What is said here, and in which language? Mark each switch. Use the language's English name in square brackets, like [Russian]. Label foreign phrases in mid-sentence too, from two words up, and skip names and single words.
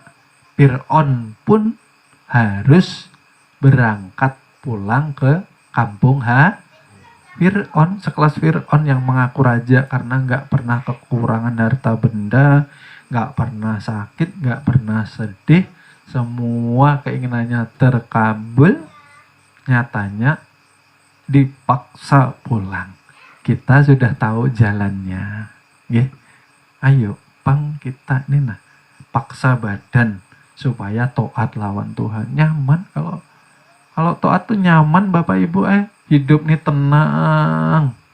[Indonesian] Fir'aun pun harus berangkat pulang ke kampung Fir'aun, sekelas Fir'aun yang mengaku raja karena nggak pernah kekurangan harta benda, nggak pernah sakit, nggak pernah sedih, semua keinginannya terkabul. Nyatanya dipaksa pulang. [Banjar] Kita sudah tahu jalannya. Ayo pang kita nih paksa badan supaya taat lawan Tuhan. Nyaman kalau taat tuh nyaman Bapak Ibu, hidup nih tenang.